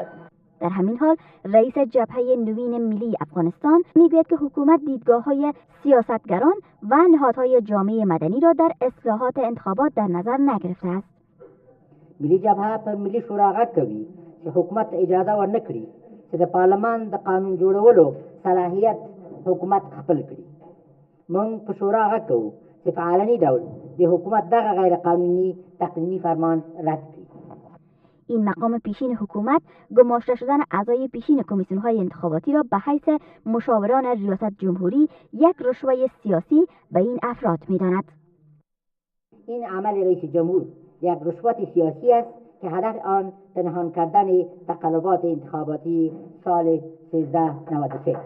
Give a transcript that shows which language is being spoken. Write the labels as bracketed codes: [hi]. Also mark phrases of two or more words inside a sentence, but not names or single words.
[fa] در همین حال رئیس جبهه نوین ملی افغانستان میگوید که حکومت دیدگاه‌های سیاستگران و نهادهای جامعه مدنی را در اصلاحات انتخابات در نظر نگرفته است. [ps] ملی جبهه پر ملی شورا غږ کوي چې حکومت اجازه ورنکړي چې د پارلمان د قانون جوړولو صلاحیت حکومت خپل کړي. موږ په شورا غږ کوو چې په علني ډول د حکومت دغه غیر قانوني تقنینی فرمان رد کړي. [fa] این مقام پیشین حکومت گماشته شدن اعضای پیشین کمیسیون‌های انتخاباتی را به حیث مشاوران ریاست جمهوری یک رشوه سیاسی به این افراد می‌داند. این عمل رئیس جمهور یک رشوت سیاسی است که هدف آن پنهان کردن تقلبات انتخاباتی سال 1393 است.